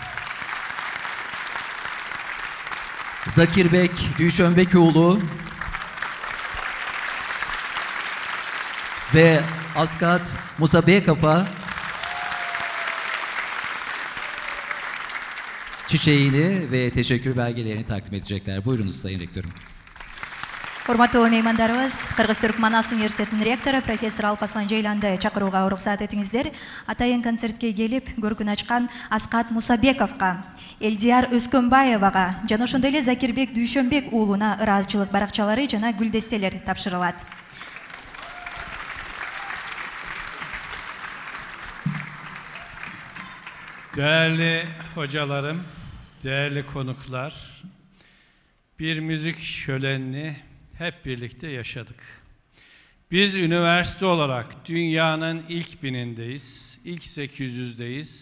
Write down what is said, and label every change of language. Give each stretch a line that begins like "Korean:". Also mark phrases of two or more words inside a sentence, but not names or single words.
Turkish: Zakirbek Düşönbekoğlu ve Askat Musabekapa çiçeğini ve teşekkür belgelerini takdim edecekler. Buyurunuz Sayın Rektörüm.
Kyrgyz: Урматтуу меймандарыбыз, Кыргыз Түрк Манас университетинин ректору профессор Алпаслан Жейланды чакырууга уруксат этиңиздер. Атайын концертке келип, көркүн ачкан Аскат Мусабековго, Элдияр Өскөнбаевага жана ошондой эле Закирбек Дүйшөнбек уулуна ыраазычылык баракчалары жана гүлдестелер тапшырылат.
Turkish: Değerli hocalarım, değerli konuklar, bir müzik şölenini hep birlikte yaşadık. Biz üniversite olarak dünyanın ilk binindeyiz, ilk 800'deyiz.